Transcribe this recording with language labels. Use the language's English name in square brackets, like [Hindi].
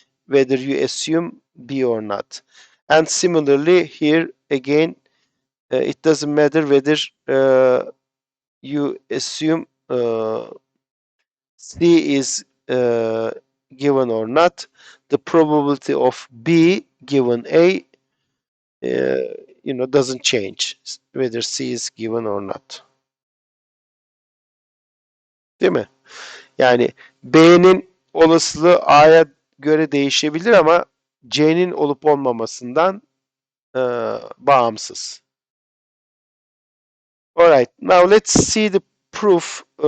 [English] Whether you assume B or not. And similarly, here again, it doesn't matter whether you assume C is given or not. The probability of B given A doesn't change whether C is given or not. [Turkish] Değil mi? Yani B'nin olasılığı A'ya göre değişebilir ama C'nin olup olmamasından bağımsız. [English] Alright, now let's see the proof.